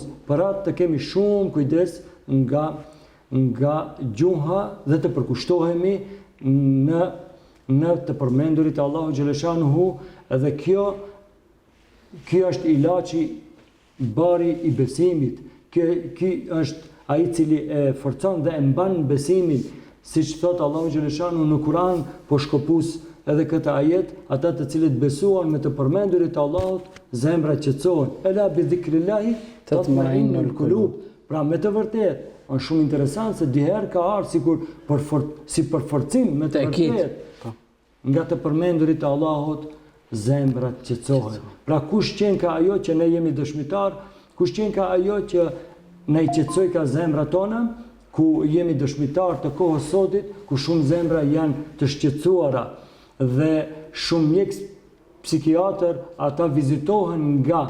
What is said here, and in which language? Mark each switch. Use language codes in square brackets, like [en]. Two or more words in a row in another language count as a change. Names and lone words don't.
[sq] Për atë të kemi shumë kujdes nga gjuha dhe të përkushtohemi në të përmendurit e Allahu xhaleshanuhu, dhe kjo është ilaçi bari i besimit. Ky është ai i cili e forcon dhe e mban besimin, siç thot Allahu xhaleshanuhu në Kur'an, po shkopus edhe këtë ajet, ata të cilët besuan me të përmendurit të Allahut, zemrat qetësohen. [ar] ألا بذكر الله تطمئن القلوب. [sq] Pra me të vërtetë, është shumë interesant se diherë ka ardhur si për forcim me të vërtetë nga të përmendurit të Allahut, zemrat qetësohen. Pra kush qenë ka ajo që ne jemi dëshmitar, kush qenë ka ajo që ne i qetësoj ka zemrat tona, ku jemi dëshmitar të kohës sotit, ku shumë zemra janë të shqetësuara dhe shumë mjek psikiatër ata vizitohen